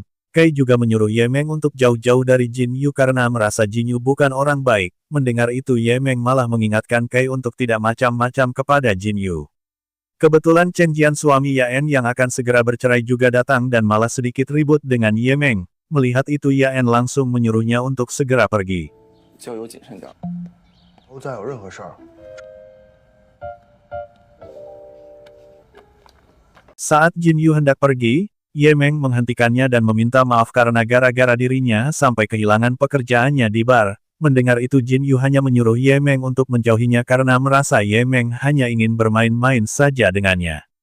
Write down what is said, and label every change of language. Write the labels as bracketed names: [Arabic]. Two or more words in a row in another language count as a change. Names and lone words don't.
[Indonesian] Kai juga menyuruh Ye Meng untuk jauh-jauh dari Jin Yu karena merasa Jin Yu bukan orang baik. Mendengar itu Ye Meng malah mengingatkan Kai untuk tidak macam-macam kepada Jin Yu. Kebetulan Chen Jian suami Yaen yang akan segera bercerai juga datang dan malah sedikit ribut dengan Ye Meng. Melihat itu Yaen langsung menyuruhnya untuk segera pergi. [Chinese] 交友谨慎点，以后再有任何事儿， [Indonesian] Saat Jin Yu hendak pergi, Ye Meng menghentikannya dan meminta maaf karena gara-gara dirinya sampai kehilangan pekerjaannya di bar. Mendengar itu Jin Yu hanya menyuruh Ye Meng untuk menjauhinya karena merasa Ye Meng hanya ingin bermain-main saja dengannya.